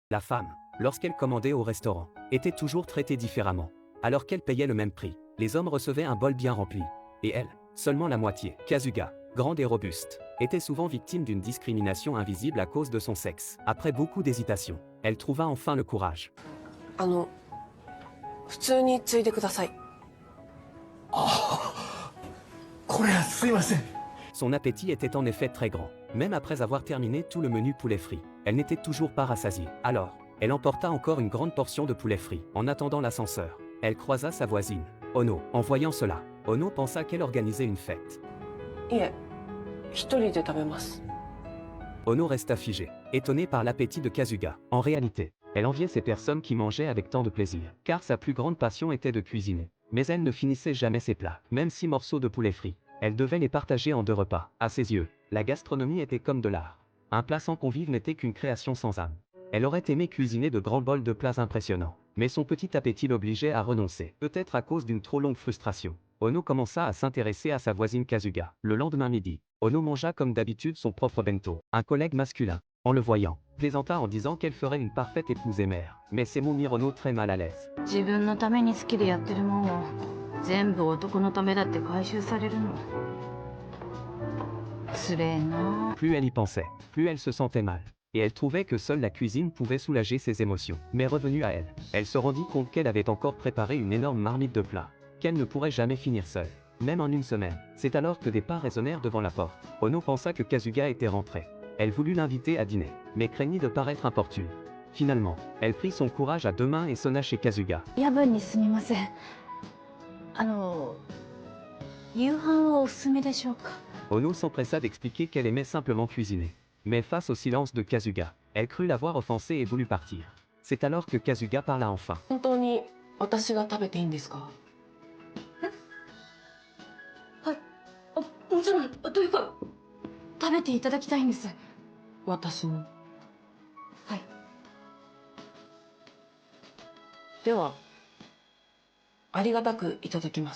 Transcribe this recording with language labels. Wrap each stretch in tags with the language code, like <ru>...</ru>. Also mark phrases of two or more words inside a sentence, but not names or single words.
<fr>La femme, lorsqu'elle commandait au restaurant, était toujours traitée différemment. Alors qu'elle payait le même prix, les hommes recevaient un bol bien rempli. Et elle, seulement la moitié. Kazuga, grande et robuste, était souvent victime d'une discrimination invisible à cause de son sexe. Après beaucoup d'hésitation, elle trouva enfin le courage.</fr> <ja>あの、普通についでください。これはすいません。</ja> <fr>Son appétit était en effet très grand. Même après avoir terminé tout le menu poulet frit, elle n'était toujours pas rassasiée. Alors, elle emporta encore une grande portion de poulet frit. En attendant l'ascenseur, elle croisa sa voisine, Ono. En voyant cela, Ono pensa qu'elle organisait une fête.</fr> <ja>いえ、一人で食べます。</ja> <fr>Ono resta figée, étonnée par l'appétit de Kazuga. En réalité, elle enviait ces personnes qui mangeaient avec tant de plaisir, car sa plus grande passion était de cuisiner. Mais elle ne finissait jamais ses plats, même 6 morceaux de poulet frit. Elle devait les partager en 2 repas. À ses yeux, la gastronomie était comme de l'art. Un plat sans convive n'était qu'une création sans âme. Elle aurait aimé cuisiner de grands bols de plats impressionnants, mais son petit appétit l'obligeait à renoncer, peut-être à cause d'une trop longue frustration. Ono commença à s'intéresser à sa voisine Kazuga. Le lendemain midi, Ono mangea comme d'habitude son propre bento. Un collègue masculin, en le voyant, plaisanta en disant qu'elle ferait une parfaite épouse et mère. Mais ces mots mirent Ono très mal à l'aise.</fr> <ja>自分のために好きでやってるもんを全部男のためだって回収されるのつれえな。</ja> <fr>Plus elle y pensait, plus elle se sentait mal. Et elle trouvait que seule la cuisine pouvait soulager ses émotions. Mais revenue à elle, elle se rendit compte qu'elle avait encore préparé une énorme marmite de plats, qu'elle ne pourrait jamais finir seule, même en une semaine. C'est alors que des pas résonnèrent devant la porte. Ono pensa que Kazuga était rentré. Elle voulut l'inviter à dîner, mais craignit de paraître importune. Finalement, elle prit son courage à 2 mains et sonna chez Kazuga.</fr> <ja>夜分にすみません。夕飯はおすすめでしょうか。</ja> <fr>Ono s'empressa d'expliquer qu'elle aimait simplement cuisiner. Mais face au silence de Kazuga, elle crut l'avoir offensé et voulut partir. C'est alors que Kazuga parla enfin.</fr> <ja>本当に私が食べていいんですか？はい。もちろん、というか、食べていただきたいんです。私も。はい。では、ありがたくいただきます。</ja>